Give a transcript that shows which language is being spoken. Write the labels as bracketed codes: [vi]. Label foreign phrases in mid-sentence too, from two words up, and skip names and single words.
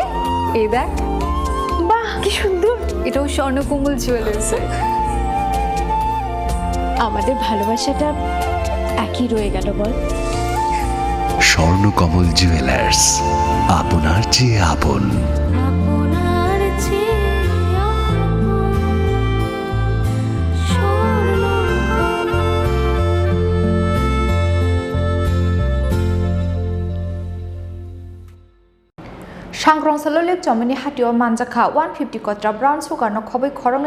[bn] এই দেখ, বাহ কি সুন্দর। এটাও স্বর্ণকমল জুয়েলার্সে। আমাদের ভালোবাসাটা একই রয়ে গেল বল। স্বর্ণকমল জুয়েলার্স, আপনার চেয়ে আপন। [trp] Shangrong Chowmuhani Hatio Manjakha 150 Kotra Brown Sugarno Khobwi Khoroknwi